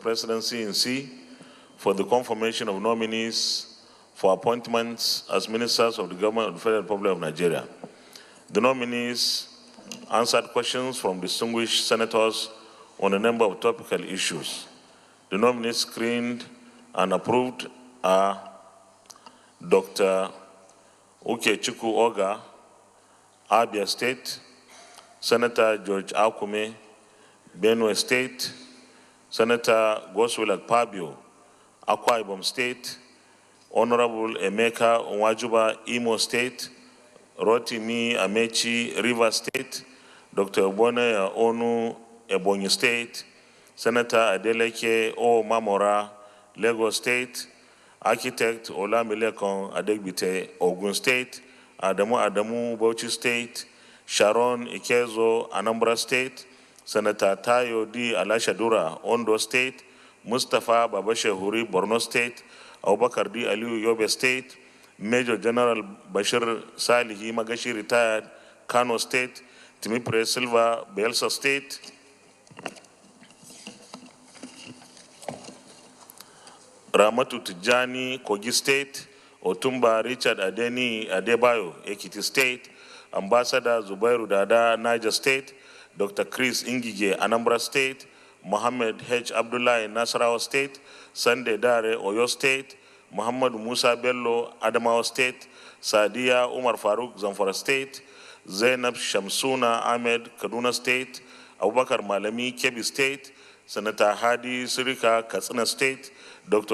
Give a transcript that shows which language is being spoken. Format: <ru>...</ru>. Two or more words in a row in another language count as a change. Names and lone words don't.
<en>Presidency in C for the confirmation of nominees for appointments as ministers of the government of the Federal Republic of Nigeria. The nominees answered questions from distinguished senators on a number of topical issues. The nominees screened and approved are Dr. Ukechukwu Oga, Abia State, Senator George Akume, Benue State, Senator Goswill Akpabio, Akwa Ibom State, Honorable Emeka Onwajuba, Imo State, Rotimi Amechi, Rivers State, Dr. Obone Onu, Ebonyi State, Senator Adeleke O. Mamora, Lagos State, Architect Olamilekon Adegbite, Ogun State, Adamu Bauchi State, Sharon Ikezo, Anambra State, Senator Tayo D. Alashadura, Ondo State, Mustafa Babashehuri, Borno State, Abubakar D. Aliyu, Yobe State, Major General Bashir Salihi Magashi, retired, Kano State, Timipre Silva, Belsa State, Ramatu Tijani, Kogi State, Otumba Richard Adeni Adebayo, Ekiti State, Ambassador Zubairu Dada, Niger State, Dr. Chris Ingige, Anambra State, Mohammed H. Abdullah, Nasarawa State, Sunday Dare, Oyo State, Muhammad Musa Bello, Adamawa State, Sadia Umar Farouk, Zamfara State, Zainab Shamsuna Ahmed, Kaduna State, Abubakar Malami, Kebbi State, Senator Hadi Sirika, Katsina State, Dr.</en>